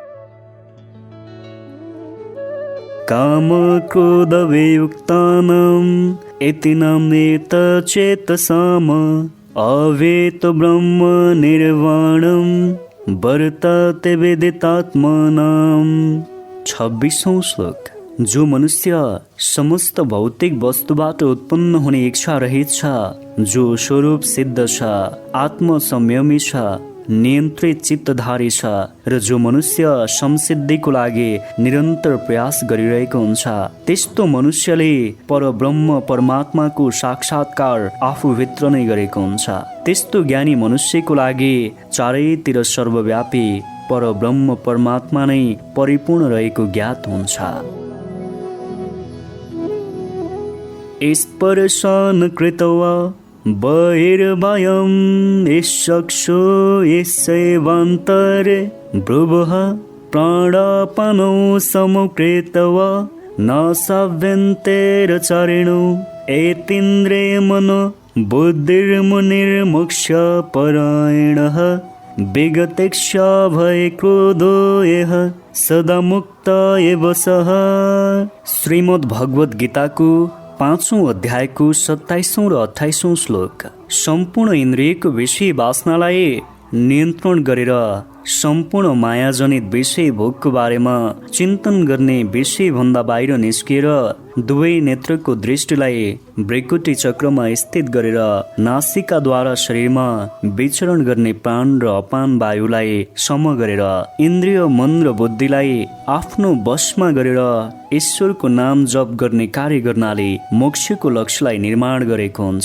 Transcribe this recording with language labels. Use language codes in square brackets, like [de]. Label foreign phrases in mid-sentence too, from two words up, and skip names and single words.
[sa] काम क्रोध वियुक्तानां एतिनां नेतचेतसाम अवेत ब्रह्म निर्वाणं वर्तते विदितात्मनां। [ne] 26औं श्लोक। जो मनुष्य समस्त भौतिक वस्तुबाट उत्पन्न हुने इच्छा रहित छ, जो स्वरूप सिद्ध छ, आत्म संयमी छ, नियन्त्रित चित्तधारी छ र जो मनुष्य संसिद्धिको लागि निरन्तर प्रयास गरिरहेको हुन्छ, त्यस्तो मनुष्यले परब्रह्म परमात्माको साक्षात्कार आफूभित्र नै गरेको हुन्छ। त्यस्तो ज्ञानी मनुष्यको लागि चारैतिर सर्वव्यापी परब्रह्म परमात्मा नै परिपूर्ण रहेको ज्ञात हुन्छ। [sa] स्पर्शान् कृत्वा बहिर्भयं यश्चक्षु यस्यैवान्तरे भ्रुवः प्राणापानौ समुकृत्वा न साभ्यन्तरचारिणो एतीन्द्रे मनो बुद्धिर्मुनिर्मोक्षपरायणः विगतेक्षा भय क्रोधो यः सदा मुक्त एव सः। [ne] श्रीमद् भगवत गीताको 5औं अध्यायको 27औं र 28औं श्लोक। सम्पूर्ण इन्द्रियको विषय वासनालाई नियन्त्रण गरेर सम्पूर्ण मायाजनित विषय भोगको बारेमा चिन्तन गर्ने विषयभन्दा बाहिर निस्किएर दुवै नेत्रको दृष्टिलाई भ्रिकुटी चक्रमा स्थित गरेर नासिकाद्वारा शरीरमा विचरण गर्ने प्राण र अपान वायुलाई सम गरेर इन्द्रिय मन र बुद्धिलाई आफ्नो वशमा गरेर ईश्वरको नाम जप गर्ने कार्य गर्नाले मोक्षको लक्ष्यलाई निर्माण गरेको हुन्छ।